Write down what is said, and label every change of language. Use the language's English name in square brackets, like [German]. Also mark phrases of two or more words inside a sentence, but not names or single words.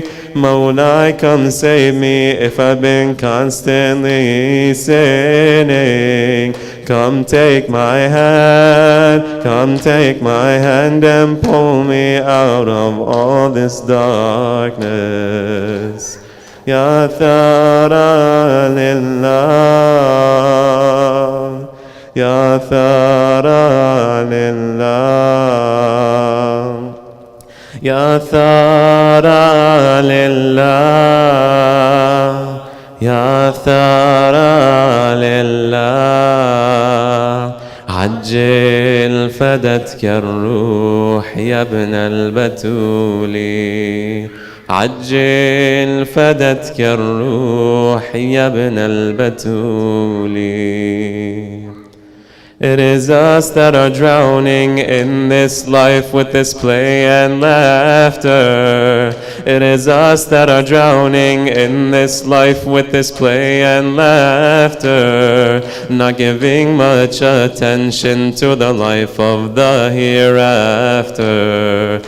[English] Mawlai, come save me if I've been constantly sinning. Come take my hand, come take my hand and pull me out of all this darkness. [Arabic] يا ثار الله، يا ثار الله، يا ثار الله، يا ثار الله. عجل فدتك الروح يا ابن البتول. عجل فدتك الروح يا ابن البتول. [English] It is us that are drowning in this life with this play and laughter. It is us that are drowning in this life with this play and laughter, not giving much attention to the life of the hereafter.